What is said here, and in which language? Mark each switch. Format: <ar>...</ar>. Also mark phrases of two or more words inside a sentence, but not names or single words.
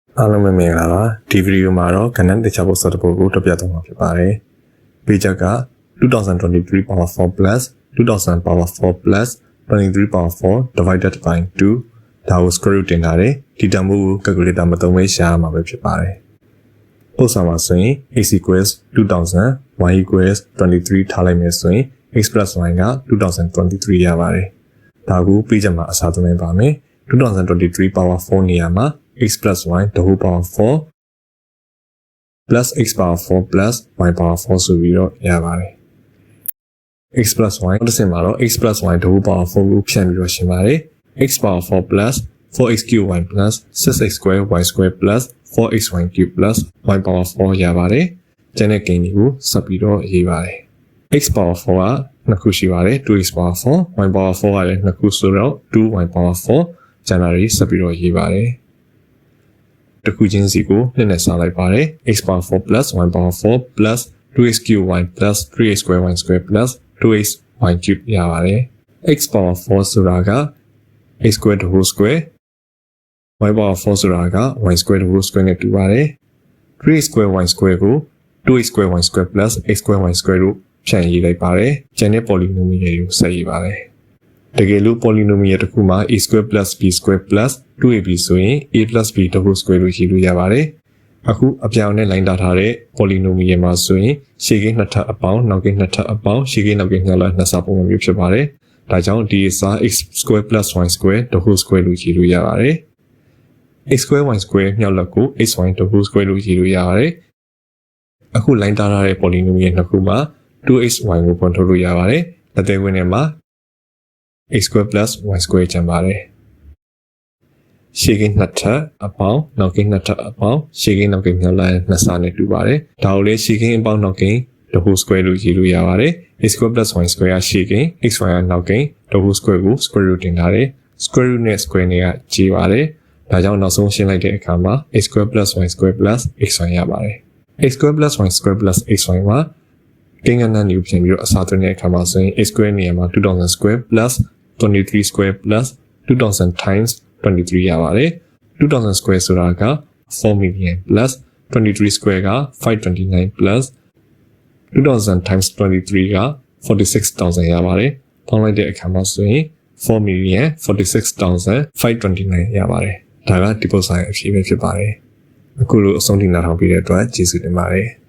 <my>အားလုံးပဲမင်္ဂလာပါဒီဗီဒီယိုမှာတော့ကဏ္ဍတခြားပုစတပုတ်ကိုတက်ပြသွားမှာဖြစ်ပါတယ်ပေချက်က2023 power 4</my> <en>plus 2000 power 4 plus 23 power 4 divided by 2</en> <my>ဒါကို</my> <en>square root</en> <my>တင်ထားတယ်ဒီတန်ဖိုးကို calculator မသုံးဘဲရှာရမှာပဲဖြစ်ပါတယ်ပုစမှာဆိုရင်</my> <en>x equals 2000 y equals 23</en> <my>ထားလိုက်မယ်ဆိုရင်</my> <en>x plus y</en> <my>က2023ရပါတယ်ဒါကိုပေချက်မှာအစားသွင်းပါမယ်2023 power 4နေရာမှာ</my> <en>x plus y the whole power 4 plus x power 4 plus y power 4</en> <my>ဆိုပြီးတော့ရပါတယ်</my> <en>x plus y</en> <my>တစ်စင်မှာတော့</my> <en>x plus y the whole power 4</en> <my>ကိုဖြန့်ပြီးတော့ရှင်းပါတယ်</my> <en>x power 4 plus 4x cube y plus 6x square y square plus 4xy cube plus y power 4</en> <my>ရပါတယ်ကျန်တဲ့ကိန်းတွေကိုဆက်ပြီးတော့ ရေးပါတယ်</my> <en>x power 4</en> <my>ကနှစ်ခုရှိပါတယ်</my> <en>2x power 4 y power 4</en> <my>ကလည်းနှစ်ခုဆိုတော့</my> <en>2y power 4</en> <my>ကျန်တာတွေဆက်ပြီးတော့ရေးပါတယ်တခုချင်းစီကိုနှစ်နဲ့စားလိုက်ပါတယ်</my> <en>x power 4 plus y power 4 plus 2x cube y plus 3x square y square plus 2x y cube</en> <my>ရပါတယ်</my> <en>x power 4</en> <my>ဆိုတာက</my> <en>x square the whole square y power 4</en> <my>ဆိုတာက</my> <en>y square the whole square</en> <my>နဲ့တူပါတယ်</my> <en>3x square y square</en> <my>ကို</my> <en>2x square y square</en> <my>plus x square y square တို့ဖြန့်ရေးလိုက်ပါတယ်ကျန်တဲ့ polynomial တွေကိုဆက်ရေးပါတယ်တကယ်လို့ polynomial တစ်ခုမှာ</my> <en>a square plus b square plus 2ab</en> <my>ဆိုရင်</my> <en>a plus b the whole square</en> <my>လို့ရေးလို့ရပါတယ်အခုအပြောင်းနဲ့ line ထားတဲ့ polynomial မှာဆိုရင် ရှေ့ကိန်းနှစ်ထပ်အပေါင်းနောက်ကိန်းနှစ်ထပ်အပေါင်းရှေ့ကိန်းနောက်ကိန်းနှစ်လက်နှစ်စားပုံစံမျိုးဖြစ်ပါတယ်ဒါကြောင့်ဒီအစား</my> <en>x square plus y square the whole square</en> <my>လို့ရေးလို့ရပါတယ်</my> <en>x square y square</en> <my>မြောက်လက်ကို</my> <en>xy the whole square</en> <my>လို့ရေးလို့ရပါတယ်အခု line ထားတဲ့ polynomial နှစ်ခုမှာ 2xy ကိုပုံထုတ်လို့ရပါတယ်လက်သေးဝင်ထဲမှာ</my> <en>x square plus y square</en> <my>ကျန်ပါတယ်ရှေ့ကိန်းနှစ်ထပ်အပေါင်းနောက်ကိန်းနှစ်ထပ်အပေါင်းရှေ့ကိန်းနောက်ကိန်းမြောက်လိုက် နှစ်စားနဲ့တူပါတယ်ဒါကိုလည်းရှေ့ကိန်းအပေါင်းနောက်ကိန်း</my> <en>the whole square</en> <my>လို့ရေးလို့ရပါတယ်</my> <en>x square plus y square</en> <my>ကရှေ့ကိန်း xy ကနောက်ကိန်း</my> <en>the whole</en> <my>square ကို</my> <en>square root</en> <my>တင်ထားတယ်</my> <en>square root</en> <my>နဲ့ square နဲ့ကကြေးပါတယ်ဒါကြောင့်နောက်ဆုံးရှင်းလိုက်တဲ့အခါမှာ x</my> <en>square plus y square plus xy</en> <my>ရပါတယ်</my> <en>x square plus y square plus xy</en> <my>မှာကိန်းကဏ္ဍမျိုးပြင်ပြီးတော့အစားသွင်းတဲ့အခါမှာဆိုရင်</my> <en>x square</en> <my>နေရာမှာ</my> <en>2000 square plus 23 square plus 2000 times 23</en> <my>ရပါတယ်</my> <en>2000 square</en> <my>ဆိုတာက</my> <en>4 million plus 23 square က529 plus</en> <my>2000 times 23 က46000ရပါတယ်ပေါင်းလိုက်တဲ့အခါမှာဆိုရင်4 million 46529ရပါတယ်ဒါကဒီပုဒ်စာရဲ့အဖြေပဲဖြစ်ပါတယ်အခုလိုအဆုံးထိနားထောင်ပြီးတဲ့အတွက်ကျေးဇူးတင်ပါတယ်</my>